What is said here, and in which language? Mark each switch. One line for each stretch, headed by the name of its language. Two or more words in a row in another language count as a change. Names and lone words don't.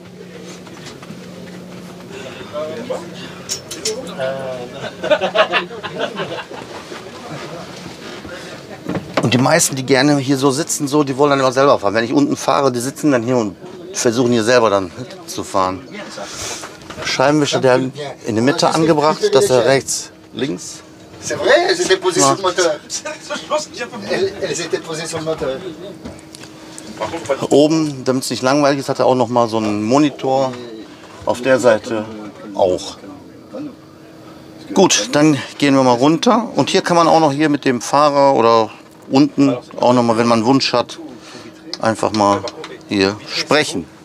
German: Und die meisten, die gerne hier so sitzen, so, die wollen dann immer selber fahren. Wenn ich unten fahre, die sitzen dann hier und versuchen hier selber dann zu fahren. Scheibenwischer, der in der Mitte angebracht, dass er rechts, links.
French: C'est vrai, elles étaient posées sur le moteur. Elles étaient posées sur le moteur.
German: Oben, damit es nicht langweilig ist, hat er auch noch mal so einen Monitor. Auf der Seite auch. Gut, dann gehen wir mal runter. Und hier kann man auch noch hier mit dem Fahrer oder unten auch noch mal, wenn man einen Wunsch hat, einfach mal hier sprechen.